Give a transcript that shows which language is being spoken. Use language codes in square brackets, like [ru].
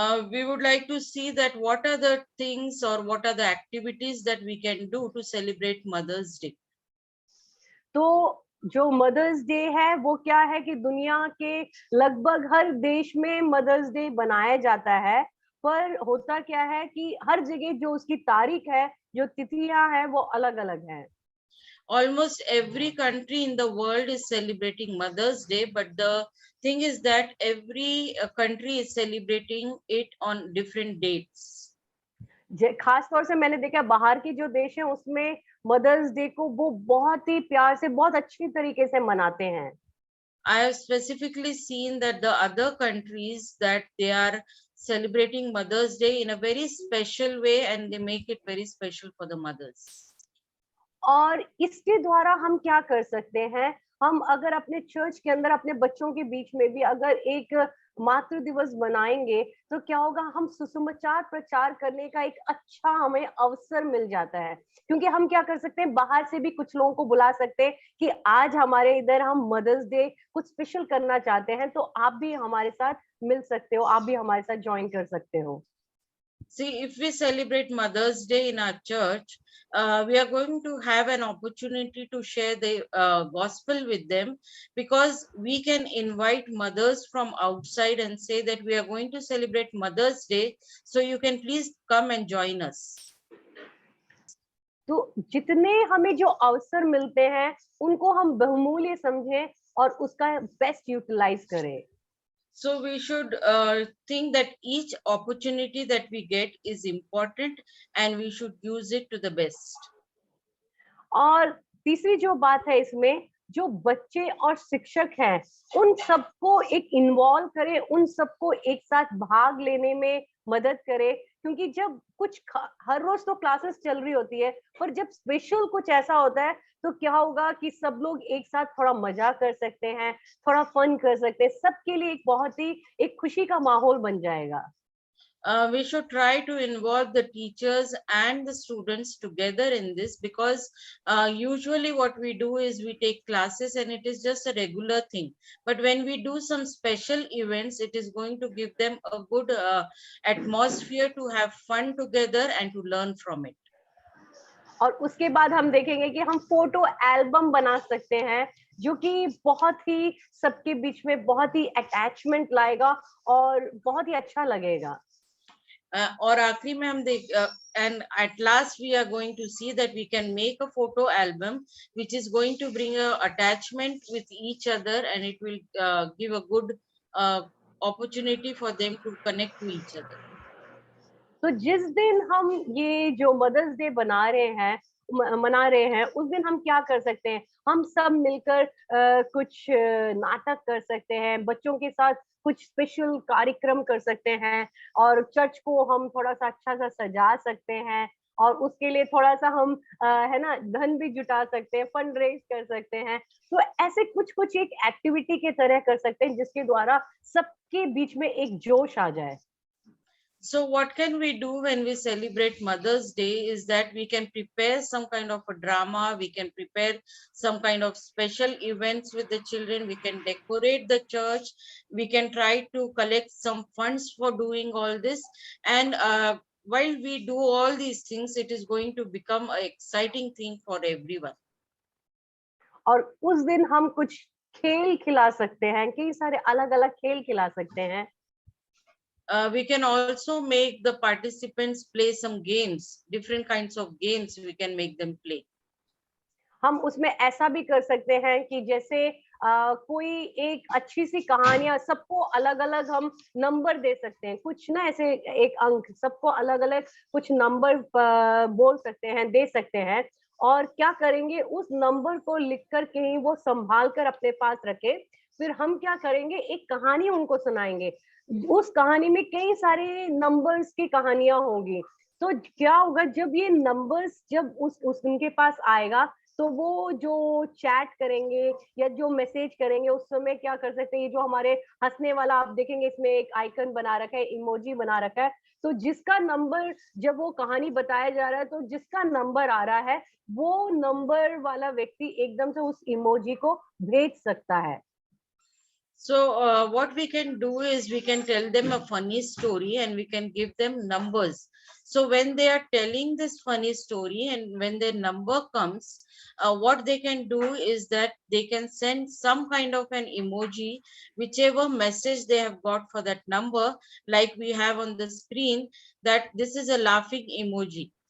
[en] We would like to see that what are the things or what are the activities that we can do to celebrate Mother's Day. [hi] तो जो mother's day है वो क्या है कि दुनिया के लगभग हर देश में मदर्स डे बनाया जाता है, पर होता क्या है कि हर जगह जो उसकी तारीख है, जो तिथियां हैं वो अलग अलग हैं। [en] Almost every country in the world is celebrating Mother's Day, but the thing is that every country is celebrating it on different dates. [hi] खास तौर से मैंने देखा बाहर के जो देश हैं उसमें मदर्स डे को वो बहुत ही प्यार से, बहुत अच्छी तरीके से मनाते हैं। [en] I have specifically seen that the other countries that they are celebrating Mother's Day in a very special way and they make it very special for the mothers. [hi] और इसके द्वारा हम क्या कर सकते हैं, हम अगर अपने चर्च के अंदर अपने बच्चों के बीच में भी अगर एक मातृ दिवस बनाएंगे तो क्या होगा, हम सुसमाचार प्रचार करने का एक अच्छा हमें अवसर मिल जाता है। क्योंकि हम क्या कर सकते हैं, बाहर से भी कुछ लोगों को बुला सकते हैं कि आज हमारे इधर हम मदर्स डे कुछ स्पेशल करना चाहते हैं, तो आप भी हमारे साथ मिल सकते हो, आप भी हमारे साथ ज्वाइन कर सकते हो। [en] See, if we celebrate Mother's Day in our church, we are going to have an opportunity to share the gospel with them, because we can invite mothers from outside and say that we are going to celebrate Mother's Day, so you can please come and join us. [hi] तो जितने हमें जो अवसर मिलते हैं उनको हम बहुमूल्य समझें और उसका बेस्ट यूटिलाइज करें। [en] So we should think that each opportunity that we get is important and we should use it to the best. [hi] और तीसरी जो बात है इसमें, जो बच्चे और शिक्षक हैं उन सबको एक इन्वॉल्व करें, उन सबको एक साथ भाग लेने में मदद करें, क्योंकि जब कुछ हर रोज तो क्लासेस चल रही होती है, पर जब स्पेशल कुछ ऐसा होता है तो क्या होगा कि सब लोग एक साथ थोड़ा मजा कर सकते हैं, थोड़ा फन कर सकते हैं, सबके लिए एक बहुत ही एक खुशी का माहौल बन जाएगा। [en] We should try to involve the teachers and the students together in this, because usually what we do is we take classes and it is just a regular thing. But when we do some special events, it is going to give them a good atmosphere to have fun together and to learn from it. [hi] और उसके बाद हम देखेंगे कि हम photo album बना सकते हैं, जो कि बहुत ही सबके बीच में बहुत ही अटैचमेंट लाएगा और बहुत ही अच्छा लगेगा। और आखिरी में हम देख [en] and at last we are going to see that we can make a photo album which is going to bring a attachment with each other, and it will give a good opportunity for them to connect to each other. [hi] तो जिस दिन हम ये जो mother's day मना रहे हैं, उस दिन हम क्या कर सकते हैं? हम सब मिलकर कुछ नाटक कर सकते हैं, बच्चों के साथ कुछ स्पेशल कार्यक्रम कर सकते हैं, और चर्च को हम थोड़ा-सा अच्छा-सा सजा सकते हैं, और उसके लिए थोड़ा-सा हम है ना, धन भी जुटा सकते हैं, फंड रेज़ कर सकते हैं। तो ऐसे कुछ-कुछ एक एक्टिविटी के तरह कर सकते हैं, जिसके द्वारा सबके बीच में एक जोश आ जाए। [en] So what can we do when we celebrate Mother's Day is that we can prepare some kind of a drama, we can prepare some kind of special events with the children, we can decorate the church, we can try to collect some funds for doing all this. And while we do all these things, it is going to become an exciting thing for everyone. [hi] और उस दिन हम कुछ खेल खिला सकते हैं, कई सारे अलग-अलग खेल खिला सकते हैं। [en] We can also make the participants play some games, different kinds of games we can make them play. [hi] हम उसमें ऐसा भी कर सकते हैं कि जैसे कोई एक अच्छी सी कहानियां, सबको अलग-अलग हम नंबर दे सकते हैं, कुछ ना ऐसे एक अंक, सबको अलग-अलग कुछ नंबर बोल सकते हैं, दे सकते हैं, और क्या करेंगे, उस नंबर को लिखकर कहीं वो संभाल कर अपने पास रखे। फिर हम क्या करेंगे, एक कहानी उनको सुनाएंगे। उस कहानी में कई सारे नंबर्स की कहानियां होंगी। तो क्या होगा, जब ये नंबर्स जब उस उनके पास आएगा, तो वो जो चैट करेंगे या जो मैसेज करेंगे, उस समय क्या कर सकते हैं, ये जो हमारे हंसने वाला आप देखेंगे, इसमें एक आइकन बना रखा है, इमोजी बना रखा है। तो जिसका नंबर, जब वो कहानी बताया जा रहा है, तो जिसका नंबर आ रहा है, वो नंबर वाला व्यक्ति एकदम से उस इमोजी को भेज सकता है। [en] So what we can do is we can tell them a funny story and we can give them numbers. So when they are telling this funny story and when their number comes, what they can do is that they can send some kind of an emoji, whichever message they have got for that number, like we have on the screen, that this is a laughing emoji.